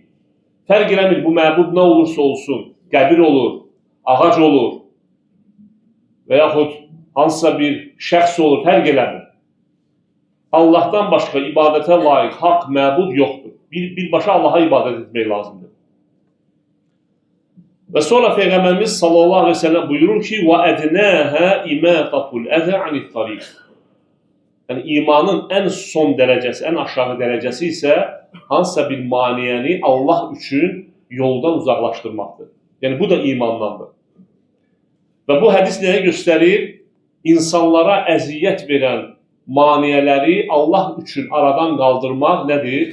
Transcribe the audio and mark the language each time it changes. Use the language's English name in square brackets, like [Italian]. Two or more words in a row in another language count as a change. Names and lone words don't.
[Azerbaijani] Fərq eləmir, bu məbud nə olursa olsun, qəbir olur, ağac olur və yaxud hansısa bir şəxs olur, fərq eləmir. Allahdan başqa ibadətə layiq, haqq məbud yoxdur. Birbaşa Allaha ibadət etmək lazımdır. Və sonra Peyğəmbərimiz [Arabic] صلى الله عليه وسلم [Azerbaijani] buyurur ki, [Arabic] وَأَدْنَاهَا إِمَاتَةُ الْأَذَى عَنِ الطَّرِيقِ [Azerbaijani] Yəni, imanın ən son dərəcəsi, ən aşağı dərəcəsi isə hansısa bir maniyəni Allah üçün yoldan uzaqlaşdırmaqdır. Yəni, bu da imandandır. Və bu hədis nəyə göstərir? İnsanlara əziyyət verən maniyələri Allah üçün aradan qaldırmaq nədir?